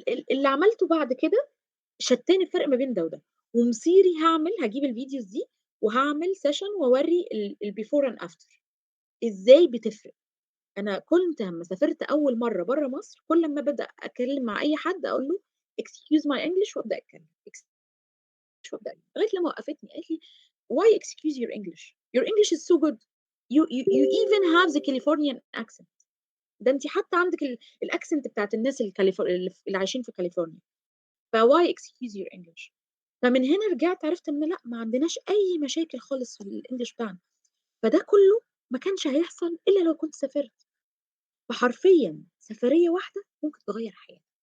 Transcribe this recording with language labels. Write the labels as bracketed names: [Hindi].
[Arabic] اللي عملته بعد كده شتّان الفرق ما بين ده وده، ومصيري هاجيب الفيديوز دي وهاعمل session وأورّي ال before and after إزاي بتفرق. أنا كنت أمّا سافرت أول مرّة برّه مصر، كل أمّا أبدأ أتكلّم مع أي حد أقول له excuse my English وأبدأ أتكلّم، وأبدأ أتكلّم، لغاية لمّا وقّفتني قالت لي: "Why excuse your English? [English] Your English is so good. You even have the Californian accent." [Arabic] ده أنتِ حتى عندِك الaccent بتاعة الناس اللي عايشين في كاليفورنيا. ف why excuse your English؟ فمن هنا رجعت عرفت إن لأ، ما عندناش أي مشاكل خالص في الEnglish بتاعنا، فده كلّه ما كانش هيحصل إلا لو كنت سافرت، فحرفيًا سفرية واحدة ممكن تغيّر حياة.